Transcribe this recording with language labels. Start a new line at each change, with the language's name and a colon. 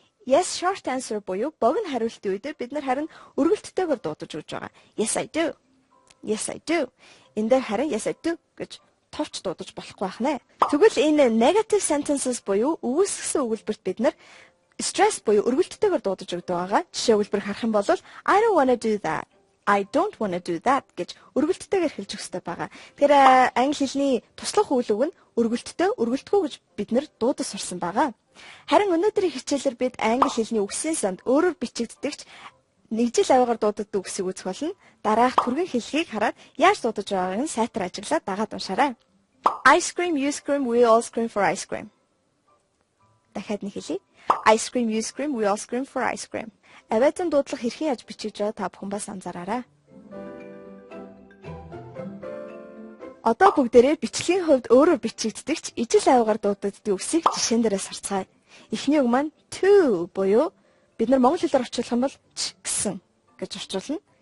English: Yes short answer
Mongolian: буюу богино хариултын үед бид нар харин өргөлттэйгээр дуудаж өгч байгаа.
English: Yes I do. Yes I do.
Mongolian: Энэ дээр харин
English: yes I do
Mongolian: гэж товч дуудаж болохгүй байх нэ. Тэгвэл энэ
English: negative sentences
Mongolian: буюу үүсгэсэн өгүүлбэрт бид нар stress буюу өргөлттэйгээр дуудаж өгдөг байгаа. Жишээ өгүүлбэр харах юм бол
English: I don't want to do that. I don't want to do that
Mongolian: гэж өргөлттэйгээр хэлж өгөх хэрэгтэй байгаа. Тэр англи хэлний туслах үйл үг нь өргөлттэй, өргөлтгүй гэж бид нар дуудаж сурсан байгаа. Харин өнөөдрийн хичээлээр бид англи хэлний үгсийн санд өөрөөр бичигддэгч нэгжил авиагаар дууддаг үгсийг үзэх болно. Дараах түргэн хэлхийг хараад яаж дуудаж байгааг нь сайтар ажиглаад дагаад уншаарай.
English: I scream, you scream, we all scream for ice cream.
Mongolian: Дахиад нэг хэлье.
English: I scream, you scream, we all scream for ice cream.
Mongolian: Авиатын дуудлага хэрхэн яаж бичиж байгаа та бүхэн бас анзаараарай. Одоо бүгдээрээ бичлэгийн хувьд өөрөөр бичигддэгч ижил авиагаар дууддаг үгсийг жишээн дээрээс харцгаая. Эхний үг маань to буюу бид нар монгол хэлээр орчуулах юм бол ч гэсэн гэж орчуулна.